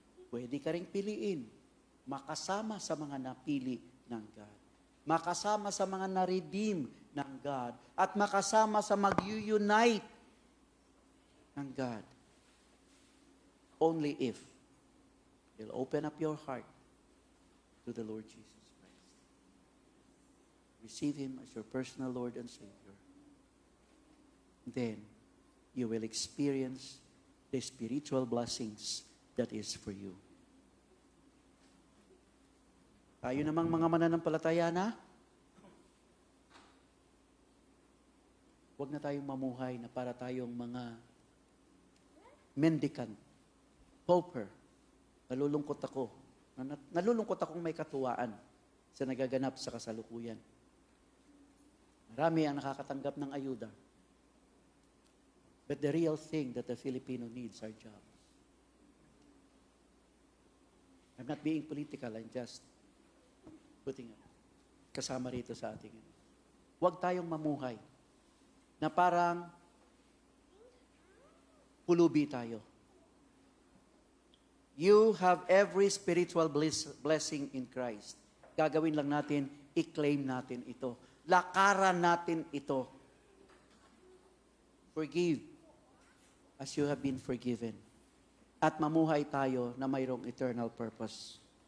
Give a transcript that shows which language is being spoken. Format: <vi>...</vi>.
<tl>Pwede ka ring piliin, makasama sa mga napili ng God. Makasama sa mga na-redeem ng God. At makasama sa mag-unite ng God.</tl> <en>Only if you'll open up your heart to the Lord Jesus Christ. Receive Him as your personal Lord and Savior. Then, you will experience the spiritual blessings that is for you.</en> <tl>Tayo namang mga mananampalataya na, huwag na tayong mamuhay na para tayong mga</tl> <en>mendicant, pauper.</en> <tl>Nalulungkot ako. Nalulungkot akong may katuwaan sa nagaganap sa kasalukuyan. Marami ang nakakatanggap ng ayuda.</tl> <en>But the real thing that the Filipino needs are jobs. I'm not being political, I'm just putting</en> <tl>kasama rito sa ating. Huwag tayong mamuhay na parang pulubi tayo.</tl> <en>You have every spiritual blessing in Christ.</en> <tl>Gagawin lang natin, i-claim natin ito. Lakaran natin ito.</tl> <en>Forgive as you have been forgiven.</en> <tl>At mamuhay tayo na mayroong eternal purpose.</tl>